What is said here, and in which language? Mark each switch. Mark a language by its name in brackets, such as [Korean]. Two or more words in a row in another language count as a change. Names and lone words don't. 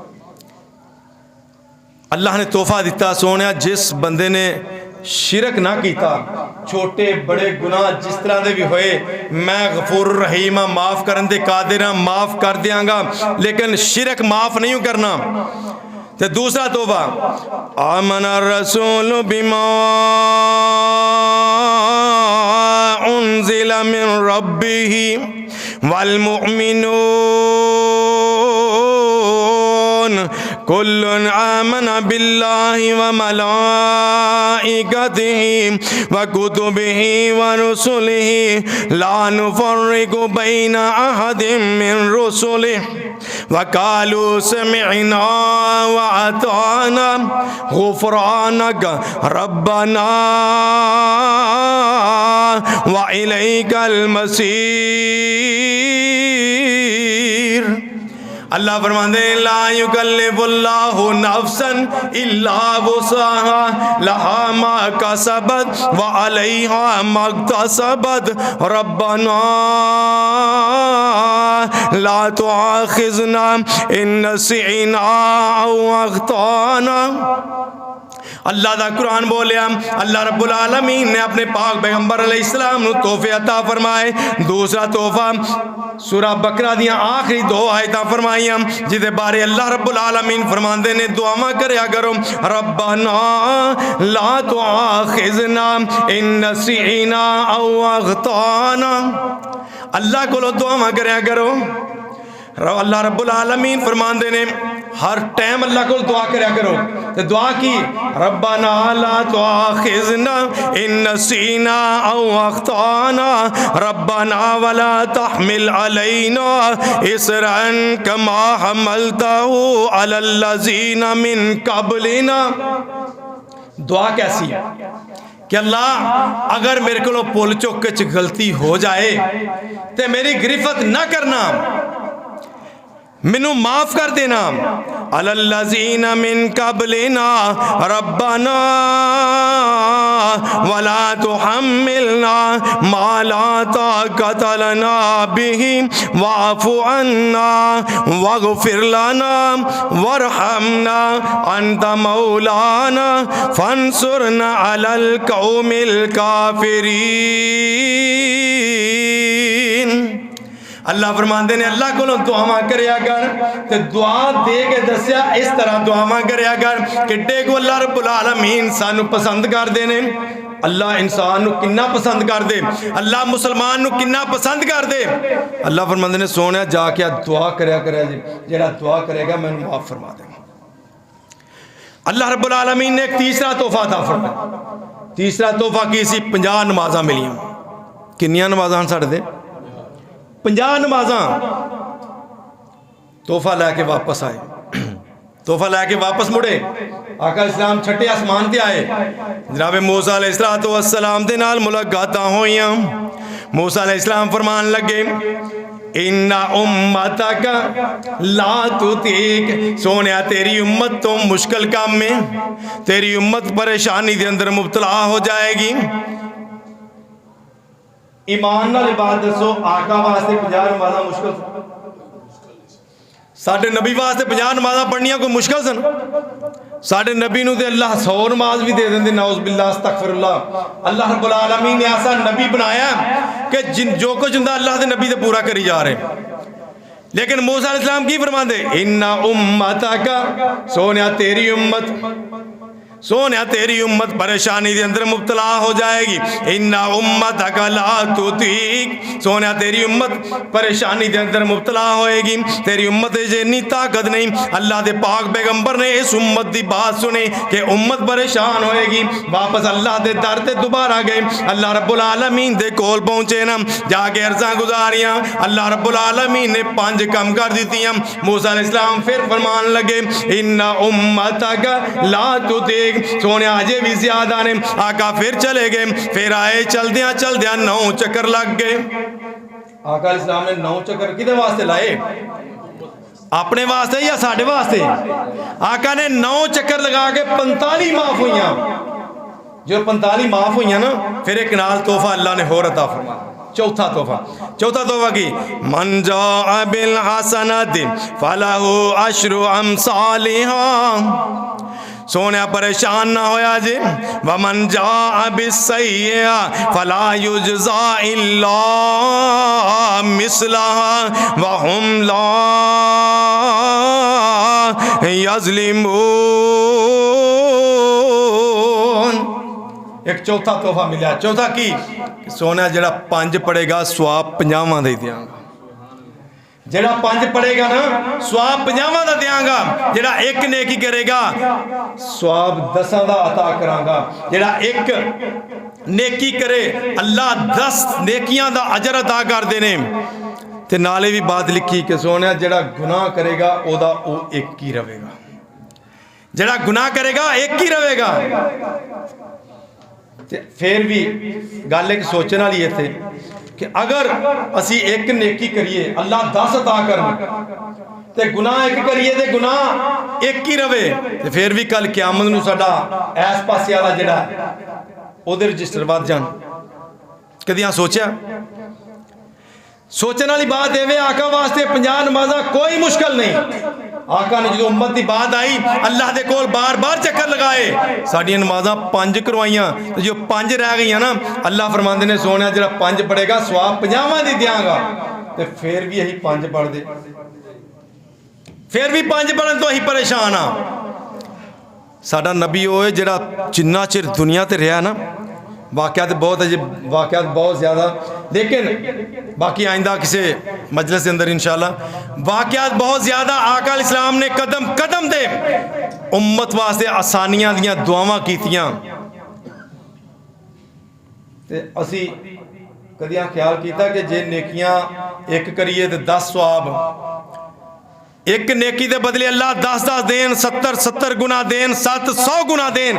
[Punjabi] اللہ نے تحفہ دیتا سونے جس بندے نے شرک نہ کیتا، چھوٹے بڑے گناہ جس طرح دے بھی ہوئے میں [Arabic] غفور الرحیم [Punjabi] معاف کرن دے قادر ہاں، معاف کر دیاں گا، لیکن شرک معاف نہیں کرنا۔ تے دوسرا تحفہ [Arabic] آمن الرسول بما انزل من ربه والمؤمنون کل آمن باللہ وملائکتہ وکتبہ ورسلہ لا نفرق بین احد من رسلہ وقالوا سمعنا وأطعنا غفرانك ربنا وإليك المصير۔ [Urdu] اللہ فرماتے ہیں [Arabic] لا یکلف اللہ نفسا الا وسعها لها ما کسبت وعلیها ما اکتسبت ربنا لا تؤاخذنا ان نسینا او اخطانا۔ [Punjabi] اللہ دا قرآن بولیا، اللہ [Arabic] رب العالمین [Punjabi] نے اپنے پاک پیغمبر [Arabic] علیہ السلام [Punjabi] نو تحفے عطا فرمائے۔ دوسرا تحفہ سورہ بقرہ دیاں آخری دو آیتاں فرمائیاں جدے بارے اللہ [Arabic] رب العالمین [Punjabi] فرماندے نے دعا کریا کرو [Arabic] ربنا لا تؤاخذنا ان نسینا او اخطانا۔ [Punjabi] اللہ کو دعا کریا کرو، اللہ [Arabic] رب العالمین [Punjabi] فرماندے نے ہر ٹائم اللہ کو دعا کریا کرو، تو دعا کی [Arabic] ربنا لا تؤاخذنا ان نسینا او اخطانا ربنا ولا تحمل علینا اسرا کما حملته علی الذین من قبلنا۔ [Punjabi] دعا کیسی ہے کہ اللہ اگر میرے کو پول چوک چ غلطی ہو جائے تے میری گرفت نہ کرنا، منو معاف کر دینا۔ [Arabic] علی الذین من قبلنا ربنا ولا تحملنا ما لا طاقت لنا به واعف عنا واغفر لنا وارحمنا انت مولانا فانصرنا علی القوم الکافرین۔ [Punjabi] اللہ فرماندے نے اللہ کو دعا کریا کر، تے دعا دے کے دسیا اس طرح دعا کریا کر کہ ڈیگو اللہ [Arabic] رب العالمین [Punjabi] سانو پسند کر دینے۔ اللہ انسان نو کنا پسند کر دے، اللہ مسلمان نو کنا پسند کر دے۔ اللہ فرماندے نے سونے جا کے دعا کریا کریا جی، جیڑا دعا کرے گا میں نے معاف فرما دیں۔ اللہ [Arabic] رب العالمین [Punjabi] نے ایک تیسرا تحفہ تھا فرمایا۔ تیسرا تحفہ کی سی 50 نمازاں ملیاں۔ کنیاں نمازاں ساڑھ دے 50 نمازاں۔ تحفہ لے کے واپس آئے، تحفہ لے کے واپس مڑے، آقا اسلام چھٹے آسمان تے آئے، جناب موسیٰ [Arabic] علیہ السلام [Punjabi] دے نال ملاقاتاں ہوئیاں۔ موسیٰ [Arabic] علیہ السلام [Punjabi] فرمان لگے [Arabic] ان امتک لا تطیق، [Punjabi] سونیا تیری امت تو مشکل کام میں، تیری امت پریشانی دے اندر مبتلا ہو جائے گی۔ ایمان نال بات دسو آقا واسطے 50 نمازاں مشکل ساڈے نبی واسطے 50 نمازاں پڑھنیاں کوئی مشکل سن؟ ساڈے نبی نو تے اللہ 100 نماز بھی دے دیں دے، [Arabic] نعوذ باللہ استغفر اللہ۔ [Punjabi] اللہ [Arabic] رب العالمین [Punjabi] نے ایسا نبی بنایا کہ جو کچھ ہوندا اللہ دے نبی تے پورا کری جا رہے ہیں۔ لیکن موسیٰ [Arabic] علیہ السلام [Punjabi] کی فرماندے [Arabic] اِنَّ أُمَّتَكَ [Punjabi] سونیا تیری امت، سونیا تیری امت پریشانی دے اندر مبتلا ہو جائے گی۔ [Arabic] اِنَّ أُمَّتَكَ لَا تُطِيقُ [Punjabi] سونیا تیری امت پریشانی دے اندر مبتلا ہوئے گی، تیری امت جنی طاقت نہیں۔ اللہ دے پاک پیغمبر نے اس امت دی بات سنی کہ امت پریشان ہوئے گی، واپس اللہ دے در تے دوبارہ گئے، اللہ [Arabic] رب العالمین [Punjabi] دے کول پہنچے نا، جا کے عرضاں گزاریاں، اللہ [Arabic] رب العالمین [Punjabi] نے 5 کم کر دیتیاں۔ موسیٰ [Arabic] علیہ السلام [Punjabi] پھر فرمان لگے [Arabic] اِنَّ أُمَّتَكَ لَا تُطِيقُ [Punjabi] سونیا آجے بھی زیادہ نے۔ آقا پھر چلے گئے، پھر آئے چل دیاں 9 چکر لگ گئے۔ آقا [Arabic] علیہ السلام [Punjabi] نے 9 چکر کدے واسطے لائے؟ اپنے واسطے یا ساڑھے واسطے؟ آقا نے 9 چکر لگا کے 45 معاف ہوئیاں۔ جو 45 معاف ہوئیاں نا، پھر ایک نال تحفہ اللہ نے اور عطا فرمایا۔ چوتھا تحفہ کی [Arabic] من جاء بالحسنۃ فلہ عشر امثالھا [Punjabi] سونیا پریشان نہ ہویا جی۔ [Arabic] ومن جاء بالسیئۃ فلا یجزی الا مثلھا وہم لا یظلمون۔ [Punjabi] ایک چوتھا تحفہ ملا۔ چوتھا کی سونا جڑا 5 پڑے گا سواب 50 دے دیاں گا۔ جڑا 5 پڑے گا نا سواب 50 دا دیاں گا۔ جڑا 1 نیکی کرے گا سواب 10 دا عطا کراں گا۔ جڑا 1 نیکی کرے اللہ 10 نیکیاں دا اجر عطا کر دینے۔ تے نالے بھی بات لکھی کہ سونا جڑا گناہ کرے گا او دا او 1 ہی رہے گا۔ جڑا گناہ کرے گا 1 ہی رہے گا۔ پھر بھی گل ایک سوچنا لیے تھے کہ اگر اسی 1 نیکی کریے اللہ 10 عطا کرنا، تے گناہ 1 کریے تے گناہ 1 ہی رہے، پھر بھی کل قیامت نو ساڈا ایس پاسے والا جڑا او دے رجسٹر ود جان۔ کدیاں سوچیا؟ سوچنے والی بات ہے آقا واسطے 50 نمازاں کوئی مشکل نہیں۔ آقا نے جو امت دی بات آئی اللہ دے کول بار بار چکر لگائے، ساڑھیاں نمازاں 5 کروائیاں، جو 5 رہ گئیاں نا اللہ فرماندے نے سونا جڑا 5 پڑھے گا سواب 50 دی دیاں گا۔ تے پھر بھی یہی 5 پڑھ دے، پھر بھی 5 پڑھن تو ہی پریشان ہاں۔ ساڈا نبی ہوئے جڑا جنہ چر دنیا تے رہا نا، واقعات بہت زیادہ، لیکن باقی آئندہ کسی مجلس اندر انشاءاللہ واقعات بہت زیادہ آقا [Arabic] علیہ السلام [Punjabi] نے قدم قدم دے امت واسطے آسانیاں دیاں دعاواں کیتیاں۔ تے اسی کدیاں خیال کیتا کہ جے نیکیاں 1 کریے تے 10 ثواب، 1 نیکی دے بدلے اللہ 10 دین، 70 گناہ دین، 700 گناہ دین۔